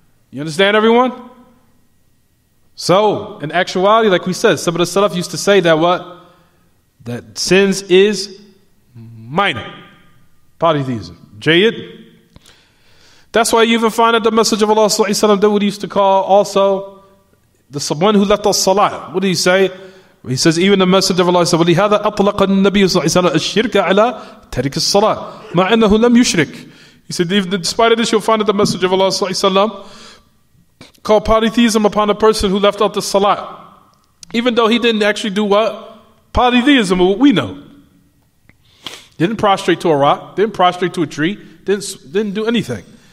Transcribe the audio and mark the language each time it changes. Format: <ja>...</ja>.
<en>You understand, everyone? So, in actuality, like we said, some of the Salaf used to say that what? That sins is minor polytheism. Jayyid? That's why you even find that the Messenger of Allah sallallahu alaihi wasallam did what he used to call also the one who left us salat. What did he say? He says, even the Messenger of Allah said,</en> <ar>وَلِهَذَا أَطْلَقَ النَّبِيُّ صلى الله عليه وسلم الشِّرْكَ عَلَى تَرِكِ الصَّلَاةِ مَعَ أَنَّهُ لَمْ يُشْرِكْ.</ar> <en>He said, despite of this, you'll find that the Messenger of Allah sallallahu alaihi wasallam called polytheism upon a person who left out the salat, even though he didn't actually do what? Polytheism, what we know. Didn't prostrate to a rock, didn't prostrate to a tree, didn't do anything.</en>